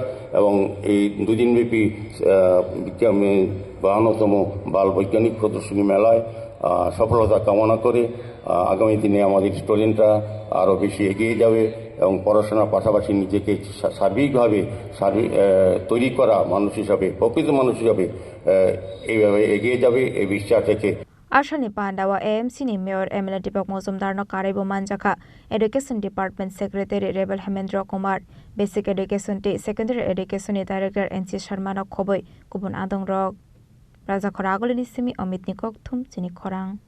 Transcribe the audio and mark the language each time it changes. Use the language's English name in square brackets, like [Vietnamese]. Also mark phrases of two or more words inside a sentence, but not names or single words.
[Bangla] এবং এই দুদিনব্যাপী 52তম বাল বৈজ্ঞানিক প্রদর্শনী মেলায় সফলতা কামনা করে আগামী দিনে আমাদের স্টুডেন্টরা আরও বেশি এগিয়ে যাবে এবং পড়াশোনার পাশাপাশি নিজেকে সার্বিকভাবে তৈরি করা মানুষ হিসাবে প্রকৃত মানুষ হিসাবে এইভাবে এগিয়ে যাবে এই বিশ্বাস রেখে [Kok Borok] आशानि पांडावा एएमसी नि मेयर एमएलए दीपक मजुमदार न कारेबो मानजाखा [English] education department secretary [Kok Borok] रेबल हेमेंद्र कुमार [English] basic education [Kok Borok] टी [English] secondary education [Kok Borok] नि डायरेक्टर एनसी शर्मा न खबै गुबुन आदं रक राजा खरागलिनि सिमी अमित नि ककथुम चिनि खरां